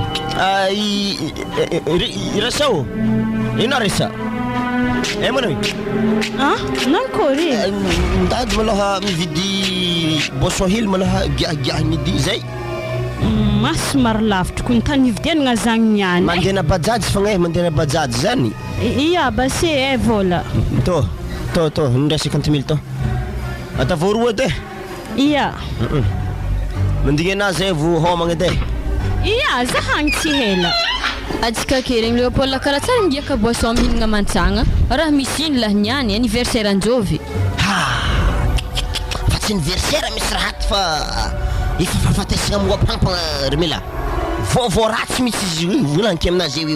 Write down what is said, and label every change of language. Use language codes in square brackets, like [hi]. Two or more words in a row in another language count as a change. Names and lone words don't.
[mg] Raisa o ino Raisa manao nankôry ndady malôha mividy boisson hely malôha giagiahy midi zay masy maro lavitra ko ny tany hividianagna zagny niany mandeha na bajaj fagna mandeha na bajaj zany ia base vola to 50 000 to ata voaroa de ia mandigny anazy zay vo homagna edy ia zahagny tsy hela atsika keregny Leopold karaha tsara ngiaka boisson mihinagna mantsagna raha misy ino lahy niany anniversaire anjovy fa tsy anniversaire misy rahaty fa efa fahafatesagna moapampagna remela vaovao ratsy misy izy io volanky aminazy eo io